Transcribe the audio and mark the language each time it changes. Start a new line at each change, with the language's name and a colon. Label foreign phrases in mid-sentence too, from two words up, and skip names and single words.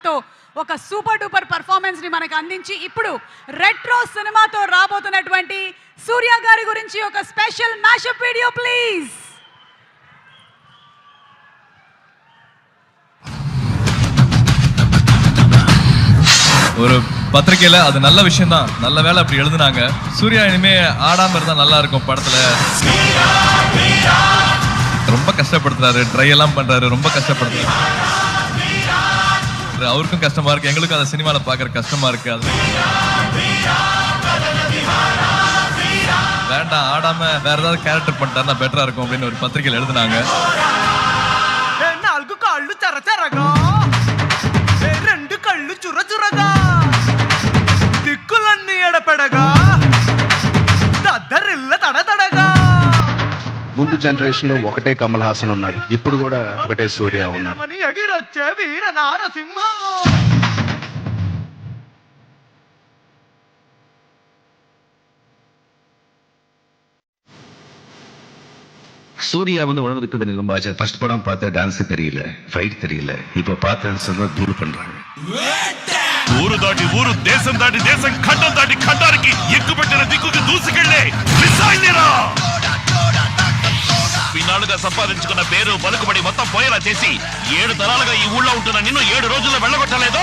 Telugu: తో ఒక
English: super duper performance
Telugu: ని మనకు అందించి ఇప్పుడు రెట్రో సినిమాతో రాబోతున్నటువంటి సూర్య గారి గురించి ఒక
English: special mashup video please.
Tamil: ஒரு பத்திரிக்கையில அது நல்ல விஷயம் தான், நல்ல வேலை அப்படி எழுதுனாங்க. சூர்யா இனிமே ஆடாம இருந்தா நல்லா இருக்கும் படத்துல. ரொம்ப கஷ்டப்படுத்துறாரு, ட்ரை எல்லாம் பண்றாரு, ரொம்ப கஷ்டப்படுத்துறாரு. அவருக்கும் கஷ்டமா இருக்கு, எங்களுக்கும் அந்த சினிமால பாக்குற கஷ்டமா இருக்கு. அது வேண்டாம், ஆடாம வேற ஏதாவது கேரக்டர் பண்ணிட்டாருன்னா பெட்டரா இருக்கும் அப்படின்னு ஒரு பத்திரிக்கையில எழுதுனாங்க.
Telugu: రెండు కళ్ళు చురచురగా దిక్కులన్నీ ఎడపెడగా దద్దరిల్ల తడతడగా. ముందు జనరేషన్ లో ఒకటే కమల్ హాసన్ ఉన్నాడు, ఇప్పుడు కూడా ఒకటే సూర్య ఉన్నాడు. ఎగిరొచ్చే వీర నారసింహ.
Tamil: சூர்யா வந்து உணர்வுக்கு தெரியும். ஃபர்ஸ்ட் படம் பார்த்தா டான்ஸ் தெரியல, ஃபைட் தெரியல. இப்ப பார்த்து தூள் பண்றாங்க.
Telugu: ఊరు దాటి ఊరు, దేశం దాటి దేశం, ఖండం దాటి ఖండానికి ఎక్కుపెట్టిన దిక్కుకి దూసుకెళ్లే ఇన్నాళ్ళుగా సంపాదించుకున్న పేరు పలుకుబడి మొత్తం పోయేలా చేసి 7 తరాలుగా ఈ ఊళ్ళో ఉంటున్న నిన్ను 7 రోజుల్లో వెళ్ళగొట్టలేదు.